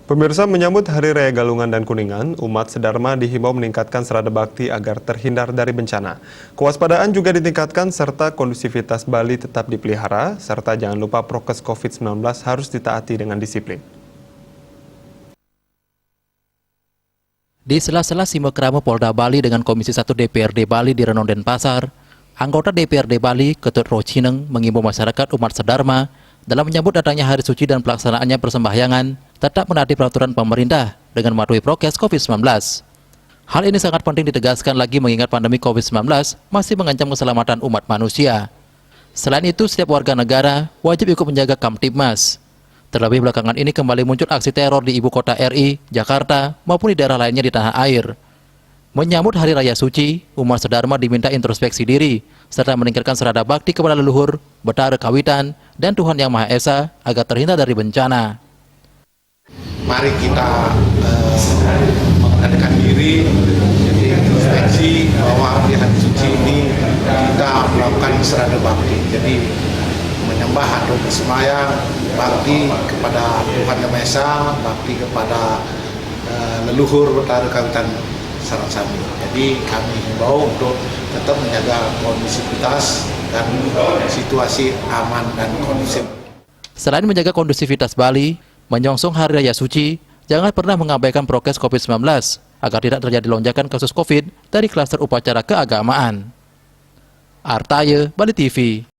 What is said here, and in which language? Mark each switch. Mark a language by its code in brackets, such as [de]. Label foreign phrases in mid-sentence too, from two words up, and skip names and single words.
[id] Pemirsa, menyambut Hari Raya Galungan dan Kuningan, umat sedharma dihimbau meningkatkan serada bakti agar terhindar dari bencana. Kewaspadaan juga ditingkatkan serta kondusivitas Bali tetap dipelihara, serta jangan lupa prokes COVID-19 harus ditaati dengan disiplin. Di sela-sela simekrama Polda Bali dengan Komisi 1 DPRD Bali di Renon Denpasar, anggota DPRD Bali Ketut Rochineng mengimbau masyarakat umat sedharma dalam menyambut datangnya hari suci dan pelaksanaannya persembahyangan tetap menaati peraturan pemerintah dengan mematuhi prokes COVID-19. Hal ini sangat penting ditegaskan lagi mengingat pandemi COVID-19 masih mengancam keselamatan umat manusia. Selain itu, setiap warga negara wajib ikut menjaga Kamtibmas. Terlebih belakangan ini kembali muncul aksi teror di ibu kota RI, Jakarta, maupun di daerah lainnya di tanah air. Menyambut Hari Raya Suci, umat sedharma diminta introspeksi diri, serta meningkatkan serada bakti kepada leluhur, betara kawitan, dan Tuhan Yang Maha Esa agar terhindar dari bencana. Mari kita mengendalikan diri, jadi introspeksi bahwa di hari suci ini kita melakukan serada bakti. Jadi menyembah atau bersemayam, bakti kepada Tuhan Yang Maha Esa, bakti kepada leluhur, betara kawitan Saransami. Jadi kami himbau untuk tetap menjaga kondusivitas dan situasi aman dan kondusif. Selain menjaga kondusivitas Bali, menyongsong Hari Raya Suci, jangan pernah mengabaikan prokes COVID-19 agar tidak terjadi lonjakan kasus COVID dari klaster upacara keagamaan. Artaye, Bali TV.